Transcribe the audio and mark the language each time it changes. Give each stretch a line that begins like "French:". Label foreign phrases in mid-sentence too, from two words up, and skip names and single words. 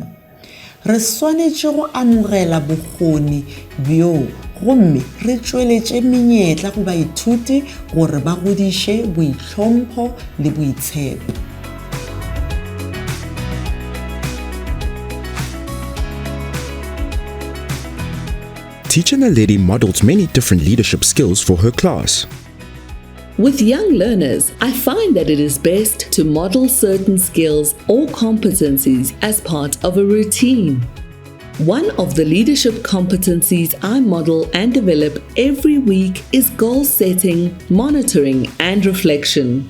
Northern Sotho: Re swanetše go amogela bokgoni bjo gomme re tšweletše menyetla go baithuti gore ba godiše boitlhompho le boitshepo.
English: Teacher Naledi models many different leadership skills for her class. With young learners, I find that it is best to model certain skills or competencies as part of a routine. One of the leadership competencies I model and develop every week is goal setting, monitoring, and reflection.